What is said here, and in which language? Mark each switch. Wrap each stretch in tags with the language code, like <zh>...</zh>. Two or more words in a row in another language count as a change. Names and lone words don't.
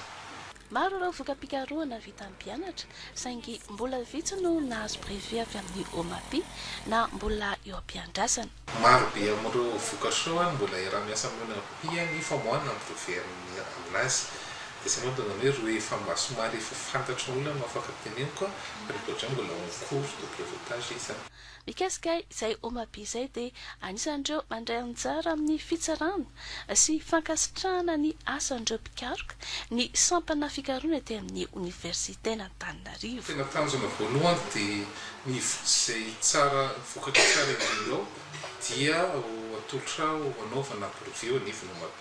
<mg>Maro ireo vokam-pikarohana vita amin'ny mpianatra saingy mbola vitsy no nahazo brevet avy amin'ny OMAPI na mbola eo am-piandrasana. Maro be amin'ireo vokatra mbola iara-miasa amin'ny OMAPI ny famoahana ny brevet aminazy. dia zay mahatonga hoe rehefa somary efa fantatry olona no afaka teneny koa rehefa ohatray mbola</mg> <fr>en cours de pilotage</fr> <mg>izany. Mikasika izay omabe izay dia anisan'ireo mandray anjara amin'ny fitsarana sy fankasitrahana ny asandreo mpikaroka ny sampana fikaroana dia amin'ny université n'Antananarivo. Tena tanjona voalohany dia ny izay tsara vokatra tsara indrindra dia atolotra anaovana brevet ao anivon'ny Omabe.</mg>